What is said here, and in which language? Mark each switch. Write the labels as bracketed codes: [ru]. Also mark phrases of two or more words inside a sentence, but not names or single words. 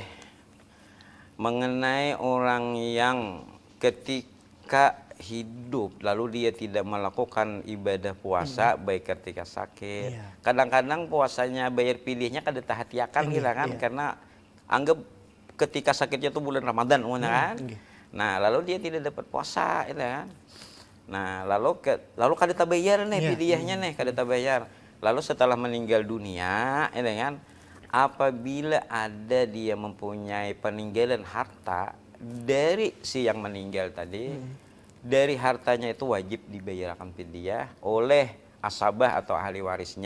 [id] Mengenai orang yang ketika hidup lalu dia tidak melakukan ibadah puasa baik ketika sakit. Iya. Kadang-kadang puasanya bayar pilihnya kada tahatiakan gitu kan, karena anggap ketika sakitnya itu bulan Ramadan kan. Nah, lalu dia tidak dapat puasa gitu kan. Nah, lalu kada tabayar nih pidiahnya nih, kada tabayar. Lalu setelah meninggal dunia gitu kan, apabila ada dia mempunyai peninggalan harta dari si yang meninggal tadi, dari hartanya itu wajib dibayarkan fidyah oleh asabah atau ahli warisnya.